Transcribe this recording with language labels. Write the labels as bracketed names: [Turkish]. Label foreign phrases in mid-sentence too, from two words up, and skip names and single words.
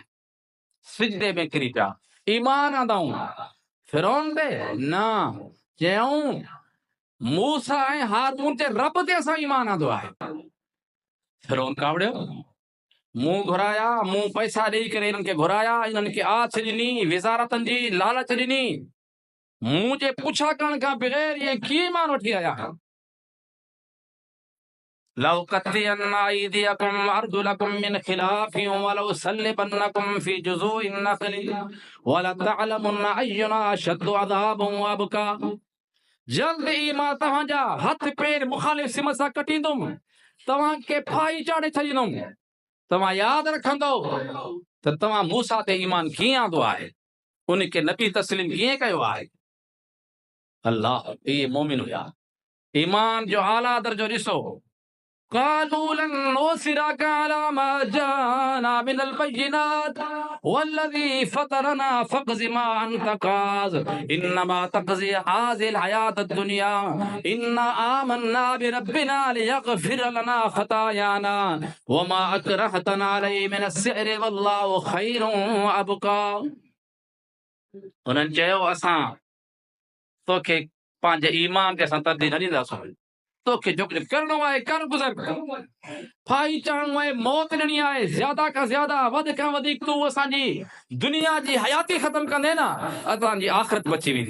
[Sindhi] सिजदे में किरी पिया, ईमान आंदाऊं फ़िरौन ते न, चयऊं मूसा ऐं हारून जे रब ते असां ईमान आंदो आहे। फ़िरौन कावड़ियो, मूं घुराया, मूं पैसा ॾेई करे इन्हनि खे घुराया, इन्हनि खे आछ ॾिनी, विज़ारतनि जी लालच ॾिनी, मूं जे पुछा करण खां बग़ैर इहे कीअं ईमान वठी आया। [Arabic] لأقطعن أيديكم وأرجلكم من خلاف ولأصلبنكم في جذوع النخل ولتعلمن أينا أشد عذابا وأبقى. [Sindhi] जल्द ई मां तव्हांजा हथ पेर मुखालिफ़ सिम सां कटींदुमि, तव्हांखे फाही चाढ़े छॾींदुमि। तव्हां यादि रखंदो त तव्हां मूसा ते ईमान कीअं आंदो आहे, उनखे नबी तस्लीम कीअं कयो आहे। अल्लाह, इहे मोमिन हुया। ईमान जो आला दर्जो ॾिसो। [Arabic] قالوا لن نؤثرك على ما جاءنا من البينات والذي فطرنا فاقض ما أنت قاض إنما تقضي هذه الحياة الدنيا إنا آمنا بربنا ليغفر لنا خطايانا وما أكرهتنا عليه من السحر والله خير وأبقى. [Sindhi] उन्हनि चयो असां तोखे पंहिंजे ईमान ते असां तरजीह न ॾींदासीं, तोखे जो कुझु करणो आहे कर गुज़र, फाही चाणो आहे, मौत ॾियणी आहे, ज़्यादा खां ज़्यादा, वधि खां वधीक तूं असांजी दुनिया जी हयाती ख़तम कंदे न, असांजी आख़िरत बची वेंदी।